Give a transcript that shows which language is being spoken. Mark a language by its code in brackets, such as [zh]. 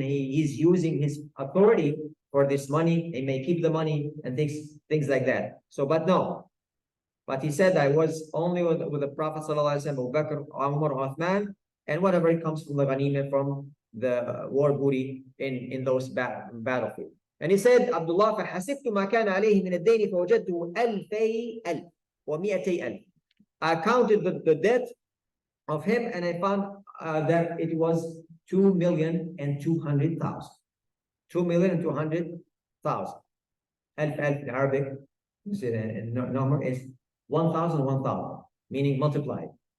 [en] He's using his authority for this money. He may keep the money and things like that. So, but no. But he said, I was only with the Prophet sallallahu alaihi wasallam, Abu Bakr, Umar, Uthman, and whatever comes from the ghanimah, from the war booty in those battlefield. And he said, [ar] Abdullah, فحسبت ما كان عليه من الدين فوجدته ألفي ألف ومئتي ألف. [en] I counted the debt of him and I found that it was 2,200,000. 2,200,000. Alf in Arabic, number is 1,000, 1,000, meaning multiplied.